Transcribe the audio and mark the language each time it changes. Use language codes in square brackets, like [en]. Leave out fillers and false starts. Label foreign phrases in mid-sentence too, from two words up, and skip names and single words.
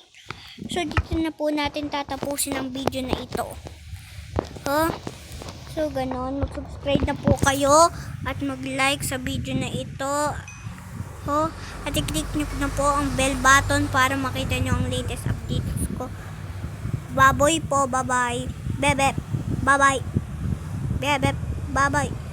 [tl] So, dito na po natin tatapusin ang video na ito. So, ganon. Mag-subscribe na po kayo at mag-like sa video na ito. At i-click nyo na po ang [en] bell button [tl] para makita nyo ang [en] latest updates [tl] ko. Baboy po. [en] Bye-bye. Bebe. Bye-bye. Bebe, bye-bye.